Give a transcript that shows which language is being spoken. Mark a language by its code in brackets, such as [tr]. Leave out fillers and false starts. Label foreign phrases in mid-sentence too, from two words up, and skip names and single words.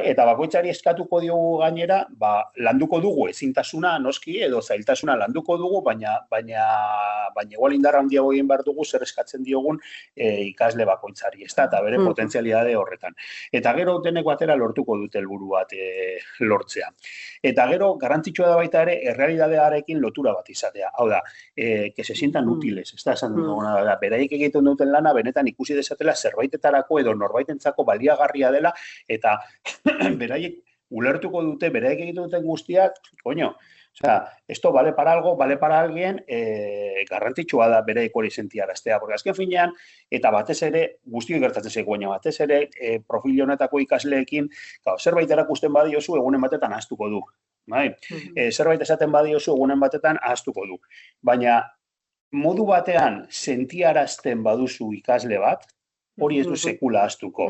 [eu] Eta bakoitzari eskatuko diogu gainera, landuko dugu ezintasuna noski edo zailtasuna landuko dugu, baina igual indarra handiago egin behar dugu zer eskatzen diogun ikasle bakoitzari, ezta? Eta bere potentzialidade horretan. Eta gero denek batera lortuko dute helburu bat lortzea. Eta gero garrantzitsua da baita ere errealitatearekin lotura bat izatea. Hau da, [es] que se sientan útiles, [eu] ez da esan duguna da, beraiek egiten duten lana benetan ikusi dezatela zerbaitetarako edo norbaitentzako baliagarria dela eta beraiek ulertuko dute, beraiek egiten duten guztiak, [es] coño, o sea, esto vale para algo, vale para alguien, [eu] garrantzitsua da beraiek hori sentiaraztea, porque azken finean, eta batez ere, guztiok gertatzen zaigu, baina batez ere, profil honetako ikasleekin, zerbait erakusten badiozu, egunen batetan ahaztuko du. Bai? Zerbait esaten badiozu, egunen batetan ahaztuko du. Baina, modu batean sentiarazten baduzu ikasle bat, hori ez du sekula ahaztuko.